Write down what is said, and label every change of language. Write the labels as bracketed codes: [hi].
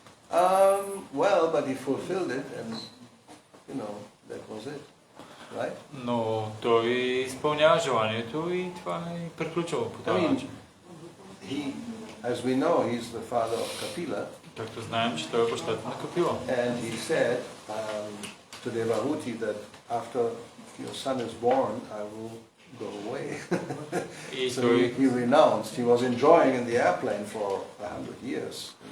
[en] Well, but he fulfilled it and, that was it, right? [bg] Но той изпълнява желанието и това е приключило по този начин. [en] As we know, he's the father of Kapila. [bg] Както знаем, че той е бащата на Капила. [en] And he said to Devahuti that after your son is born, I will go away. So he renounced. He was enjoying in the airplane for 100 years.